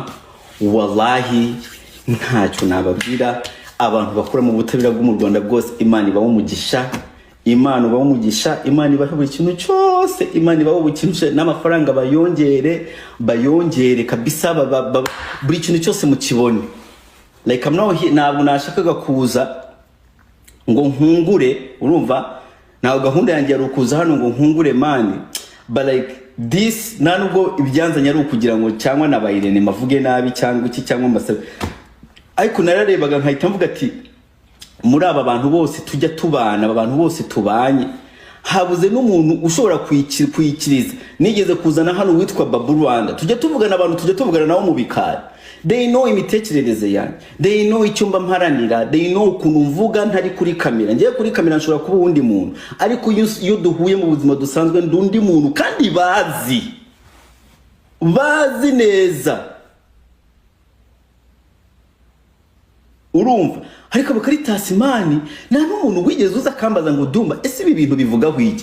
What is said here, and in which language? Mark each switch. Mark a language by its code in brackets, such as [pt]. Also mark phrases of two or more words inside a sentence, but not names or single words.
[rw] Wallahi ntacyo nababwira, abantu bakora mu butabera bwo mu Rwanda bwose, Imana ibaho umugisha, Imana ibaho umugisha, Imana ibaho buri kintu cyose, Imana ibaho buri kintu, n'amafaranga bayongere kabisa, buri kintu cyose mukibone. [en] Like I'm now here, [rw] ntabwo nashakaga kuza ngo nkungure, urumva naho gahunda yanjye yari ukuza hano ngo nkungure Mani, [en] but like this [rw] nubwo ibyanzanye ari ukugira ngo cyangwa na Irene mavuge nabi cyangwa iki cyangwa mbasabe, ariko nararebaga nkahita mvuga ati muri aba bantu bose tujya tubana, aba bantu bose tubanye, habuze n'umuntu ushobora kwikiriza. Nigeze kuzana hano witwa Babu Rwanda, tujya tuvugana abantu, tujya tuvugana nawo mu bikari, [en] they know [rw] imitekerereze yanjye, [en] they know [rw] icyo mba mparanira, [en] they know [rw] ukuntu mvuga ntari kuri kamera. Ngiye kuri kamera nshobora kuba uwundi muntu, ariko iyo duhuye mu buzima dusanzwe ndundi muntu kandi bazi neza. Urumva? Ariko Bakaritas mani nta n'umuntu wigeze uza kambaza ngo Dumba ese ibi bintu bivuga hwiki.